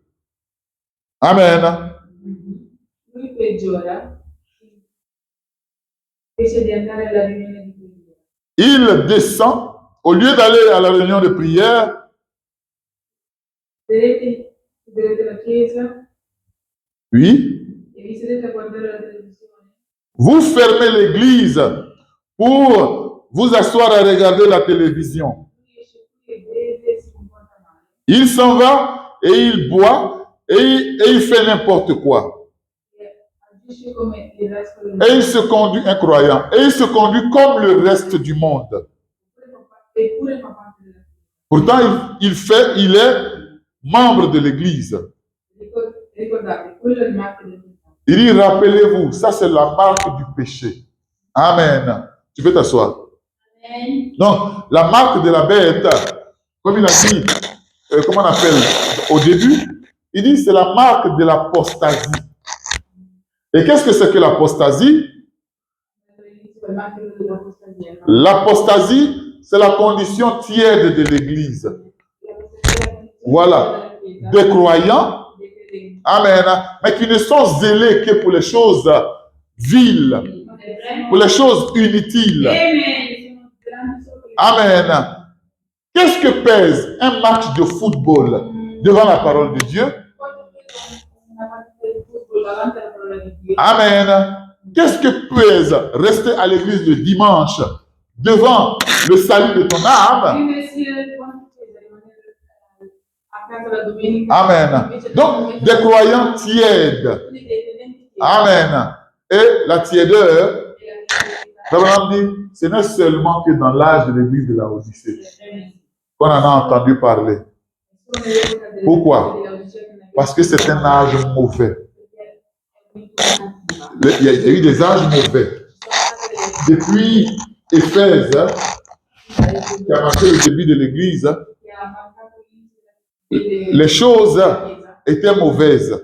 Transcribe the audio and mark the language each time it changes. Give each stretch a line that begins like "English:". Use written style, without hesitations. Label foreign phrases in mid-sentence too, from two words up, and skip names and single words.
Italian: Amen. Lui peggiora invece di andare alla riunione di preghiera.
French: Il descend, au lieu d'aller à la réunion de prière,
Italian: Vedete la chiesa
French: oui,
Italian: e vi sedete a guardare la televisione.
French: vous fermez l'église pour vous asseoir à regarder la télévision.
Italian: Lui esce qui e beve e si comporta male.
French: Il s'en va et il boit et il fait n'importe quoi.
Italian: E agisce come il resto del
French: Et il
Italian: mondo.
French: se conduit incroyant. Et il se conduit comme le reste du monde.
Italian: Eppure fa parte della chiesa.
French: Pourtant, il est membre de l'église.
Italian: Ricordate, quello è il marchio del peccato.
French: Il dit, rappelez-vous, ça c'est la marque du péché. Amen. Tu peux t'asseoir. Amen. Donc, la marque de la bête, comme il a dit, comment on appelle au début, il dit c'est la marque de l'apostasie. Et qu'est-ce que c'est que l'apostasie?
Italian: All'inizio è il marchio dell'apostasia, no?
French: L'apostasie, c'est la condition tiède de l'église. Voilà. Des croyants,
Italian: Dei credenti.
French: amen, mais qui ne sont zélés que pour les choses viles, pour les choses inutiles. Amen. Qu'est-ce que pèse un match de football devant la parole de Dieu?
Italian: Una partita di football davanti alla parola di Dio. Amen.
French: Qu'est-ce que pèse rester à l'église le dimanche devant le salut de ton âme?
Italian: Quanto pesa rimanere a casa la domenica? Amen. Invece
French: Donc, des croyants tièdes.
Italian: Quindi dei credenti che-
French: Amen. Et la tiédeur,
Italian: e la
French: Abraham dit, ce n'est seulement que dans l'âge de l'église de la Odyssée qu'on en a entendu parler.
Italian: Solo nell'epoca
French: Pourquoi? Parce que c'est un âge mauvais. Il y a eu des âges mauvais. Depuis Éphèse, qui a marqué le début de l'Église, les choses étaient mauvaises.